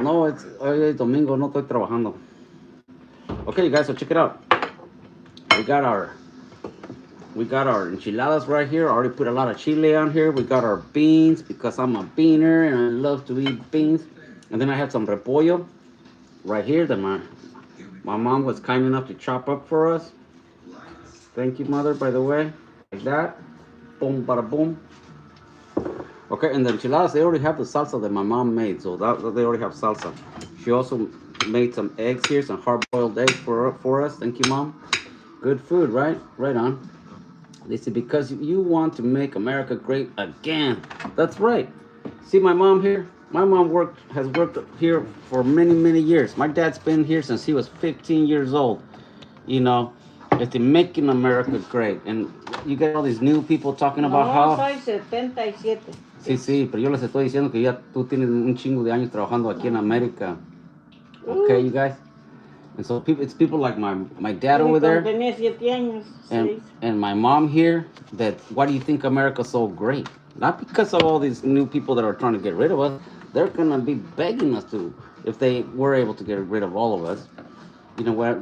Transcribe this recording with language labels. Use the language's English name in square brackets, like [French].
[Spanish] No, hoy es domingo, no estoy trabajando. [English] Okay, you guys, so check it out. We got our enchiladas right here. I already put a lot of chile on here. We got our beans because I'm a beaner and I love to eat beans. And then I have some repollo right here that my mom was kind enough to chop up for us. Thank you, mother, by the way. Like that. Boom, bada boom. Okay, and the enchiladas, they already have the salsa that my mom made. So they already have salsa. She also made some eggs here, some hard-boiled eggs for us. Thank you, Mom. Good food, right? Right on. They said, because you want to make America great again. That's right. See my mom here? My mom has worked here for many, many years. My dad's been here since he was 15 years old. You know, it's making America great. And you get all these new people talking about how... [Spanish] No, soy 77. Sí, pero yo les estoy diciendo que ya tú tienes un chingo de años trabajando aquí en América. [English] Okay, you guys? And so it's people like my dad over there [Spanish] Tenía 7 años, [English] and my mom here that, why do you think America's so great? Not because of all these new people that are trying to get rid of us. They're going to be begging us to, if they were able to get rid of all of us. You know what?